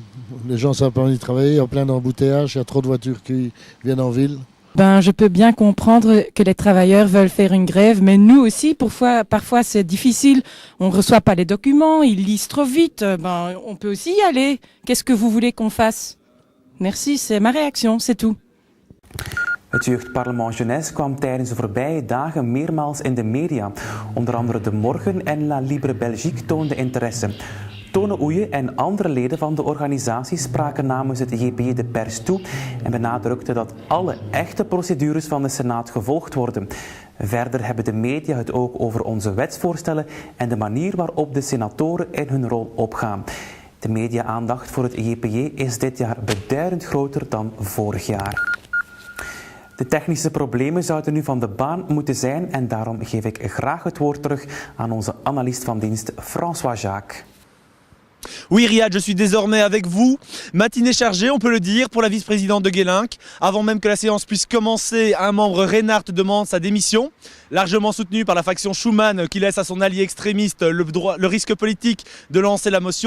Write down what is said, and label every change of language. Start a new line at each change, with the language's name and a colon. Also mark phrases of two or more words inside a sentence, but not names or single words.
French: Les gens ne savent pas y travailler, il y a plein d'embouteillages, il y a trop de voitures qui viennent en ville. Je peux bien comprendre que les travailleurs veulent faire une grève, mais nous aussi, parfois c'est difficile. On ne reçoit pas les documents, ils lisent trop vite. On peut aussi y aller. Qu'est-ce que vous voulez qu'on fasse ? Merci, c'est ma réaction, c'est tout.
Dutch: Het jeugdparlement Jeunesse kwam tijdens de voorbije dagen meermaals in de media. Onder andere De Morgen en La Libre Belgique toonden interesse. Tone Oeje en andere leden van de organisatie spraken namens het JPJ de pers toe en benadrukten dat alle echte procedures van de Senaat gevolgd worden. Verder hebben de media het ook over onze wetsvoorstellen en de manier waarop de senatoren in hun rol opgaan. De media-aandacht voor het JPJ is dit jaar beduidend groter dan vorig jaar. De technische problemen zouden nu van de baan moeten zijn en daarom geef ik graag het woord terug aan onze analist van dienst François Jacques.
French: Oui Riyad, je suis désormais avec vous. Matinée chargée, on peut le dire, pour la vice-présidente de Gelenk. Avant même que la séance puisse commencer, un membre Reinhardt demande sa démission. Largement soutenu par la faction Schuman qui laisse à son allié extrémiste le risque politique de lancer la motion.